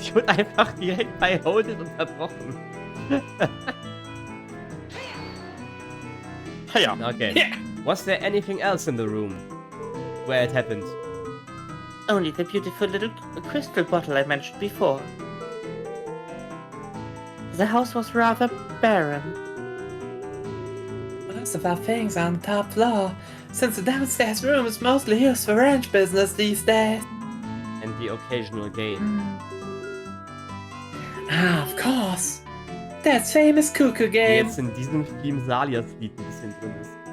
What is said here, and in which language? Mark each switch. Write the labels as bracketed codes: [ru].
[de] Ich wurde einfach direkt bei Hold It unterbrochen. Ja. Okay. [en] Yeah. Was there anything else in the room where it happened? Only the beautiful little crystal bottle I mentioned before. The house was rather barren. Most of our things are on the top floor, since the downstairs room is mostly used for ranch business these days. And the occasional game. Ah, of course. That famous cuckoo [de] Die [en] game. [de] jetzt in diesem Theme Salias Lied ein bisschen drin ist.